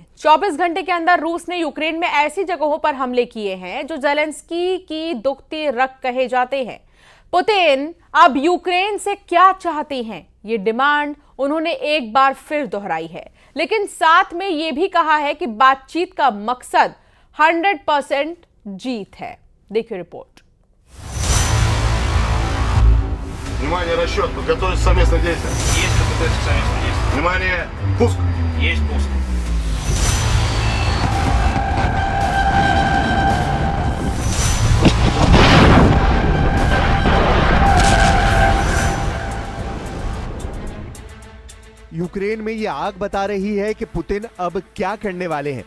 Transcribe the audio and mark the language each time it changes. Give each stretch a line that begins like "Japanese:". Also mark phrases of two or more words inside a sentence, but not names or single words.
Hindi: 24 घंटे के अंदर रूस ने यूक्रेन में ऐसी जगहों पर हमले किए हैं जो ज़ेलेंस्की की दुखती रग कहे जाते हैं। पुतिन अब यूक्रेन से क्या चाहते हैं, ये डिमांड उन्होंने एक बार फिर दोहराई है, लेकिन साथ में ये भी कहा है कि बातचीत का मकसद 100% जीत है। देखिए रिपोर्ट।
Russian: Внимание, расчет, подготовить совместное действие. Есть подготовить совместное действие. Внимание, пуск. Есть пуск.
Hindi: यूक्रेन में ये आग बता रही है कि पुतिन अब क्या करने वाले हैं।